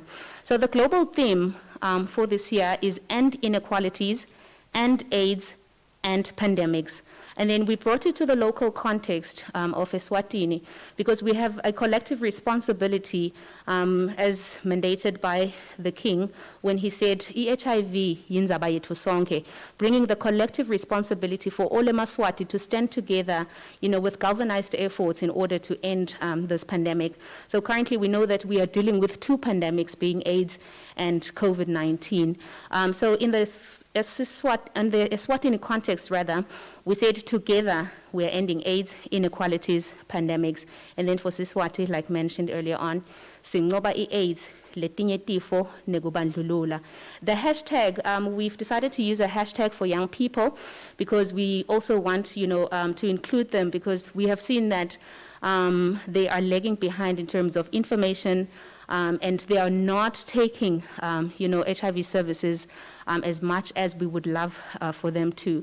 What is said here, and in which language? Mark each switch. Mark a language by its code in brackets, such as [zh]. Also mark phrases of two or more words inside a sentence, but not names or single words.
[en] So the global theme for this year is End Inequalities, End AIDS, and Pandemics. And then we brought it to the local context of Eswatini, because we have a collective responsibility, as mandated by the King when he said, [ss] "I-HIV yindzaba yethu sonke," [en] bringing the collective responsibility for all eMaswati to stand together, with galvanized efforts in order to end this pandemic. So currently we know that we are dealing with two pandemics, being AIDS and COVID-19. So in the Eswatini context, rather, we said together we are ending AIDS, inequalities, pandemics. And then for Siswati, like mentioned earlier on, [ss] Singoba AIDS, letinye tifo nekubandlulula. [en] The hashtag, we've decided to use a hashtag for young people, because we also want, to include them, because we have seen that they are lagging behind in terms of information, and they are not taking, HIV services as much as we would love for them to.